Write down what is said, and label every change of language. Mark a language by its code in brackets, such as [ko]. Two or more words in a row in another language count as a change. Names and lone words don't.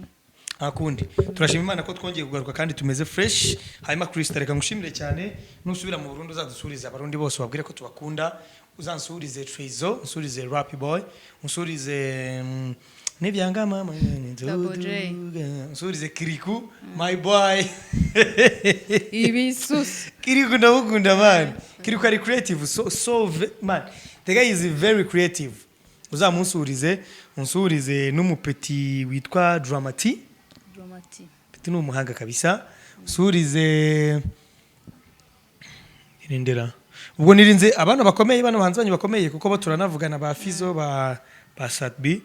[rn] akundi turashima Imana ko twongeye kugaruka kandi tumeze fresh hanyuma Krista reka ngushimire cyane nusubira mu Burundi uzadusuriza abarundi bose babwire ko tubakunda uzansurize Trezo usurize Rap Boy usurize Nibyanga mama usurize Kiriku [en] my boy ibisus [rn] Kiriku ndabukunda man Kiriku ari [en] creative so man the guy is very creative [rn] uzamunsurize unsurize n'umupeti witwa Dramati peti n'umuhanga kabisa usurize irindera ubwo nirinze abana bakomeye bano bahanzi banyu bakomeye kuko bo turanavugana ba Fizo ba Satbi